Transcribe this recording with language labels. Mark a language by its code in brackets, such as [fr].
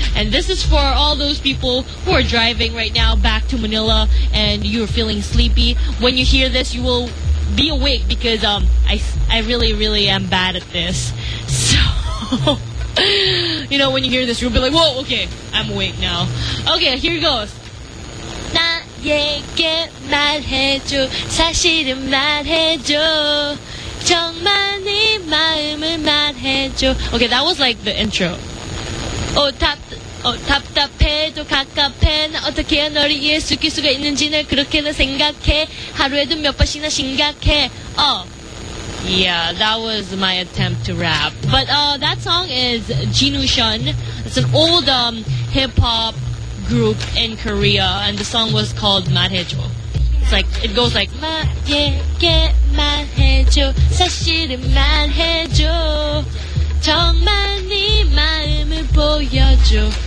[en] And this is for all those people who are driving right now back to Manila and you're feeling sleepy. When you hear this, you will be awake because I really, really am bad at this. So, you know, when you hear this, you'll be like, whoa, okay, I'm awake now. Okay, here it goes. [ko] 나에게 말해줘 사실은 말해줘 정말 네 마음을 말해줘. [en] Okay, that was like the intro. [ko] Oh, 답답해도 갑갑해 나 어떻게 해야 너를 이해 시킬 수가 있는지 늘 그렇게는 생각해 하루에도 몇 번씩이나 심각해. [en] Yeah, that was my attempt to rap. But that song is Jinu Shun. It's an old hip-hop group in Korea, and the song was called Marhejo. It's like, it goes like, [ko] Ma, yeke, Marhejo, Sashir, Marhejo, Tongmani, Maim, Boyajo.